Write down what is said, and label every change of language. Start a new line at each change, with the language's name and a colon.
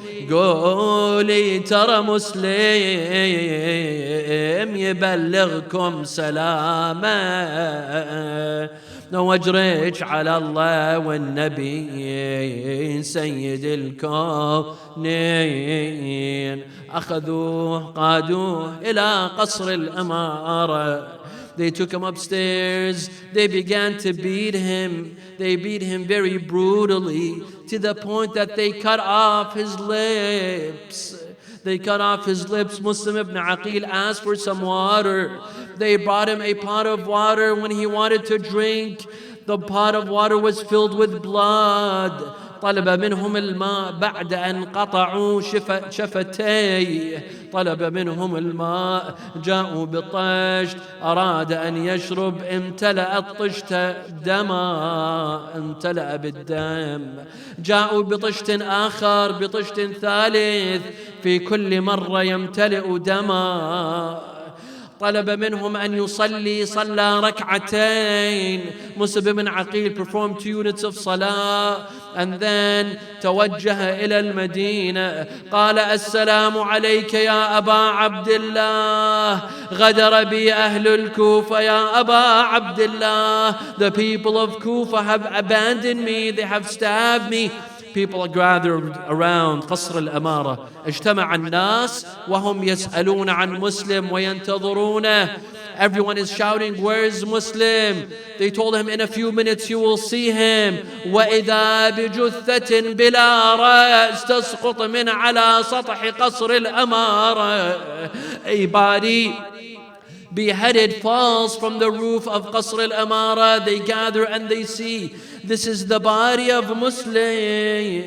Arabic: قولي ترى مسلم يبلغكم سلامة، واجريك على الله والنبي سيد الكونين. أخذوه قادوه إلى قصر الأمارة.
English: They took him upstairs. They began to beat him. They beat him very brutally to the point that they cut off his lips. They cut off his lips. Muslim ibn Aqil asked for some water. They brought him a pot of water. When he wanted to drink, the pot of water was filled with blood.
Arabic: طلب منهم الماء بعد أن قطعوا شفتيه. طلب منهم الماء، جاءوا بالطشت، أراد أن يشرب، امتلأ الطشت دما، امتلأ بالدم. جاءوا بطشت آخر، بطشت ثالث، في كل مرة يمتلئ دما. طلب منهم أن يصلي، صلى ركعتين.
English: Muslim ibn Aqil performed 2 units of salah and then
Arabic: توجه إلى المدينة. قال السلام عليك يا أبا عبد الله، غدر بي أهل الكوفة يا أبا عبد الله.
English: The people of Kufa have abandoned me, they have stabbed me. People are gathered around قصر الأمارة.
Arabic: اجتمع الناس وهم يسألون عن مسلم وينتظرونه.
English: Everyone is shouting, where is Muslim? They told him in a few minutes you will see him.
Arabic: وإذا بجثة بلا رأس تسقط من على سطح قصر الأمارة.
English: A body beheaded falls from the roof of Qasr al-Amara. They gather and they see, this is the body of Muslim.